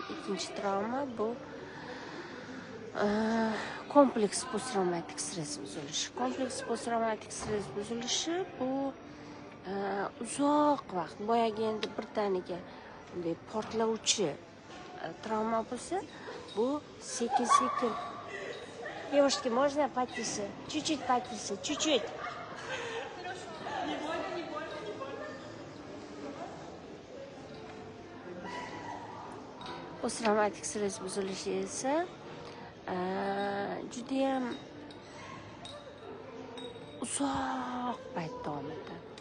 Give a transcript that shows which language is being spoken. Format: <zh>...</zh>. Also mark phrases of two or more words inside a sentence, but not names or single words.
<uz>Ikkinchi travma bu kompleks posttraumatik stress buzilishi. Kompleks posttraumatik stress buzilishi bu uzoq vaqt, boyagi endi birdaniga bunday portlovchi travma bo'lsa, bu sekin-sekin.</uz> <ru>Девушки, можно потише? Чуть-чуть потише, чуть-чуть.</ru> <uz>Posttraumatik stress buzilishi esa judayam uzoq payt davom etadi.</uz>